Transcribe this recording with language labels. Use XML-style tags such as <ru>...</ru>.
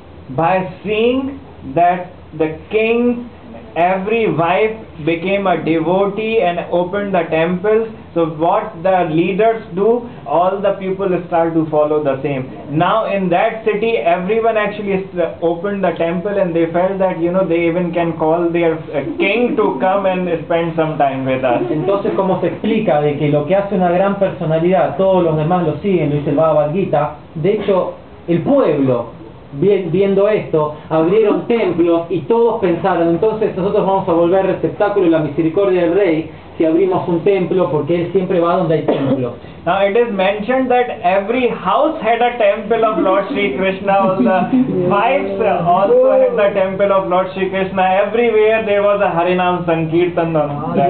<en>By seeing that the king, every wife became a devotee and opened the temples, so what the leaders do, all the people start to follow the same. Now in that city, everyone actually opened the temple and they felt that, you know, they even can call their king to come and spend some time with us.</en> <es>Entonces, ¿cómo se explica de que lo que hace una gran personalidad, todos los demás lo siguen, lo dice el Bhagavad Gita? De hecho, el pueblo, viendo esto, abrieron templos y todos pensaron, entonces nosotros vamos a volver receptáculo de la misericordia del rey si abrimos un templo, porque él siempre va donde hay templos.</es> <en>Now it is mentioned that every house had a temple of Lord Sri Krishna, all the wives also had the temple of Lord Sri Krishna, everywhere there was a Harinam Sankirtan on that.</en>